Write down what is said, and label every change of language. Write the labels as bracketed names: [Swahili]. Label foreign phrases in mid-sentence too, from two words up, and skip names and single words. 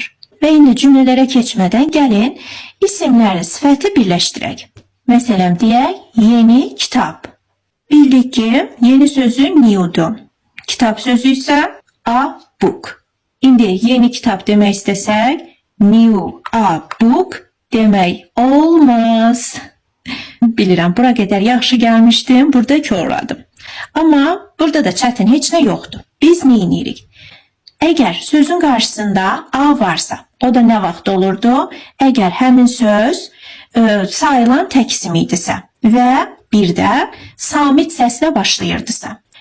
[Azerbaijani] Və indi cümlələrə keçmədən gəlin isimləri, sifəti birləşdirək. Məsələn, deyək, yeni kitab. Bildik ki, yeni sözü new'dur. Kitab sözü isə [English] a book. [Azerbaijani] İndi yeni kitab demək istəsək, [English] new a book [Azerbaijani] demək olmaz. Bilirəm, bura qədər yaxşı gəlmişdim, burada korladım. Amma burada da çətin heç nə yoxdur. Biz nə edirik? Əgər sözün qarşısında a varsa, o da nə vaxt olurdu? Əgər həmin söz sayılan tək isim idisə və bir də samit səslə başlayırdısa.